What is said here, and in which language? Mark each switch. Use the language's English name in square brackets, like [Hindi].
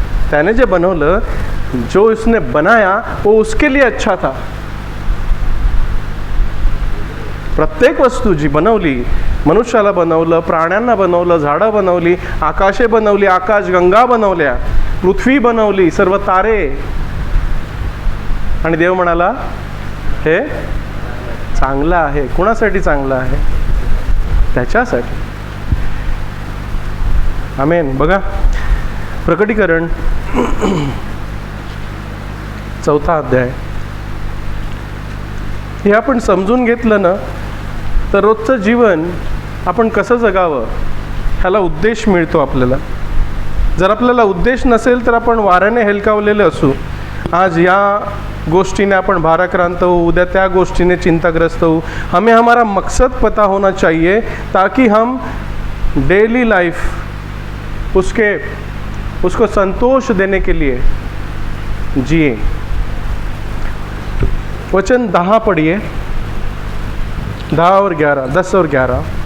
[Marathi] त्याने जे बनवलं, [Hindi] जो उसने बनाया वो उसके लिए अच्छा था. [Marathi] प्रत्येक वस्तू जी बनवली, मनुष्याला बनवलं, प्राण्यांना बनवलं, झाडं बनवली, आकाशे बनवली, आकाशगंगा बनवल्या, पृथ्वी बनवली, सर्व तारे. आणि देव म्हणाला हे चांगलं आहे. कोणासाठी चांगलं आहे? त्याच्यासाठी. आमेन. बघा, प्रकटीकरण 4 अध्याय. हे आपण समजून घेतलं ना, तर रोजचं जीवन आपण कसं जगावं ह्याला उद्देश मिळतो आपल्याला. जर आपल्याला उद्देश नसेल तर आपण वाऱ्याने हेलकावलेले असू. आज या गोष्टीने आपण भाराक्रांत हो, उद्या त्या गोष्टीने चिंताग्रस्त हो. [Hindi] हमें हमारा मकसद पता होना चाहिए ताकि हम डेली लाइफ उसको संतोष देने के लिए जिए. वचन 10 पढ़िए, 10 और 11, 10 और 11.